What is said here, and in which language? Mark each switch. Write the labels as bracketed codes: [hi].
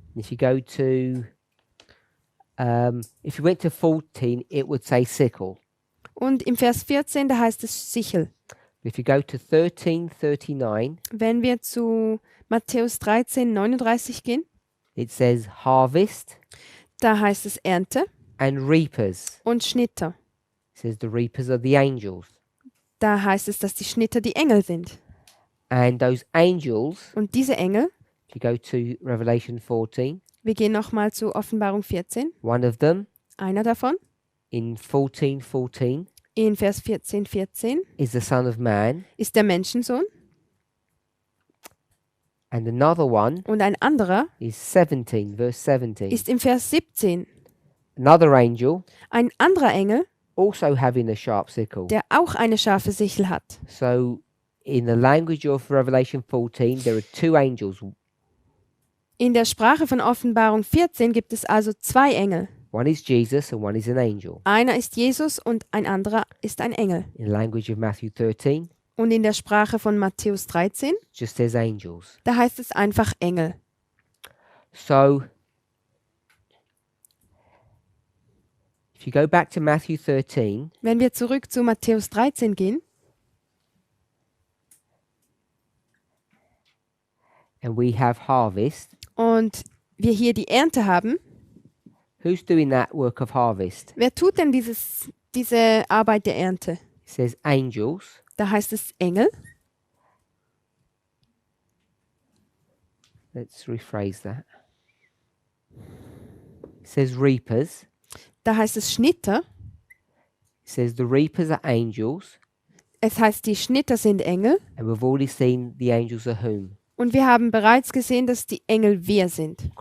[en] If you go to, if you went to 14, it would say sickle. [de] Und im Vers 14, da heißt es Sichel. [en] If you go to 13:39, [de] Wenn wir zu Matthäus 13, 39 gehen, [en] it says harvest [de] da heißt es Ernte [en] and reapers. [de] und Schnitter. [en] It says the reapers are the angels. [de] Da heißt es, dass die Schnitter die Engel sind. [en] And those angels, [de] Und diese Engel, [en] if you go to Revelation 14, [de] wir gehen nochmal zu Offenbarung 14, [en] one of them [de] einer davon, [en] in 14:14 [de] in Vers 14, 14, [en] is the Son of Man, [de] ist der Menschensohn. [en] and another one [de] Und ein anderer [en] is 17, verse 17. [de] ist im Vers 17 [en] Another angel [de] ein anderer Engel, [en] also having a sharp sickle. [de] der auch eine scharfe Sichel hat. [en] So, in the language of Revelation 14, there are two angels. [de] In der Sprache von Offenbarung 14 gibt es also zwei Engel. [en] One is Jesus and one is an angel. [de] Einer ist Jesus und ein anderer ist ein Engel. [en] In the language of Matthew 13, [de] Und in der Sprache von Matthäus 13, [en] it just says angels. [de] da heißt es einfach Engel. [en] So, if you go back to Matthew 13, [de] Wenn wir zurück zu Matthäus 13 gehen [en] and we have harvest, [de] und wir hier die Ernte haben, [en] who's doing that work of harvest? [de] wer tut denn diese Arbeit der Ernte? [en] It says angels. [de] Da heißt es Engel. [en] Let's rephrase that. It says reapers. [de] Da heißt es Schnitter. [en] It says the reapers are angels. [de] Es heißt, die Schnitter sind Engel. [en] And we've already seen the angels are whom? [de] Und wir haben bereits gesehen, dass die Engel wer sind?